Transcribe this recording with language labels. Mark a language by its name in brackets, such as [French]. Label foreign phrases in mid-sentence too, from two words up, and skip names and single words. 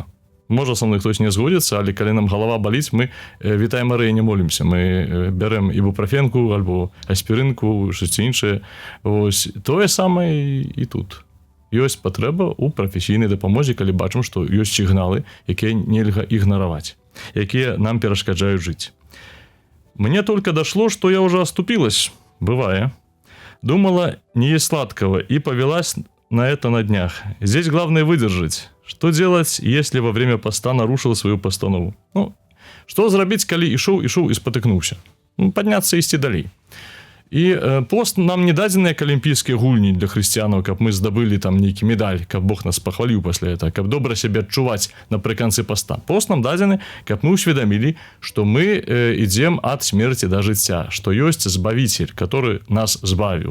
[Belarusian] Можа, са мной хтось не згодзіцца, але калі нам галава баліць, мы вітае Марыя не молімся. Мы бярэм ібупрафенку альбо аспірынку, шце іншае. Вось тое самае і тут. Ёсць патрэба ў прафесійнай дапамозе, калі бачым, што ёсць сігналы, якія нельга ігнараваць, якія нам перашкаджаюць жыць. [Russian] Мне только дошло, что я уже оступилась. Бывает. Думала, не есть сладкого, и повелась на это на днях. Здесь главное выдержать. Что делать, если во время поста нарушил свою постанову? [Belarusian] Ну, что зрабіць, калі ішоў і спатыкнуўся? Ну, подняться і ісці далей. І пост нам не дадзены як алімпійскія гульні для хрысціянаў, каб мы здабылі там нейкі медаль, каб Бог нас пахваліў пасля этого, каб добра сябе адчуваць напрыканцы поста. Пост нам дадзены, каб мы ўсведамілі, што мы ідзем ад смерці да жыцця, што ёсць збавіцель, который нас збавіў.